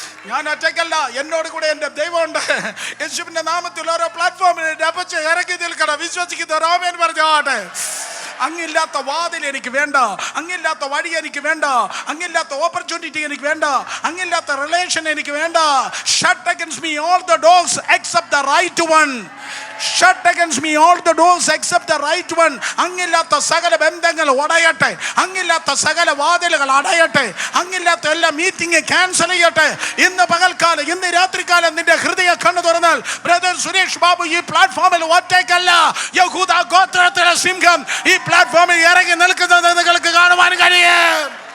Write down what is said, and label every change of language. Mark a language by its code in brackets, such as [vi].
[ml] ഞാൻ ഒറ്റയ്ക്കല്ല, എന്നോട് കൂടെ എൻ്റെ ദൈവമുണ്ട്. യേശുവിന്റെ നാമത്തിൽ ഓരോ പ്ലാറ്റ്ഫോമിൽ ഇറങ്ങി നിൽക്കണം. വിശ്വസിക്കുന്നവർ ആമേൻ പറഞ്ഞാട്ടെ. അങ്ങില്ലാത്ത വാതിൽ എനിക്ക് വേണ്ട, അങ്ങില്ലാത്ത വഴി എനിക്ക് വേണ്ട, അങ്ങില്ലാത്ത ഓപ്പർച്യൂണിറ്റി എനിക്ക് വേണ്ട, അങ്ങില്ലാത്ത റിലേഷൻ എനിക്ക് വേണ്ട. [en] Shut against me all the doors except the right one. Shut against me all the doors except the right one. [ml] അങ്ങില്ലാത്ത സകല ബന്ധങ്ങൾ ഉടയട്ടെ, അങ്ങില്ലാത്ത സകല വാതിലുകൾ അടയട്ടെ, അങ്ങില്ലാത്ത എല്ലാ മീറ്റിംഗ് ക്യാൻസൽ ചെയ്യട്ടെ. ഇന്ന് പകൽക്കാലം, ഇന്ന് രാത്രികാലം നിന്റെ ഹൃദയ കണ്ണു തുറന്നാൽ ബ്രദർ സുരേഷ് ബാബു ഈ പ്ലാറ്റ്ഫോമിൽ ഒറ്റയ്ക്കല്ല. യഹൂദ ഗോത്രത്തിലെ സിംഹം ഈ പ്ലാറ്റ്ഫോമിൽ ഇറങ്ങി നിൽക്കുന്നത് നിങ്ങൾക്ക് കാണുവാൻ കഴിയും.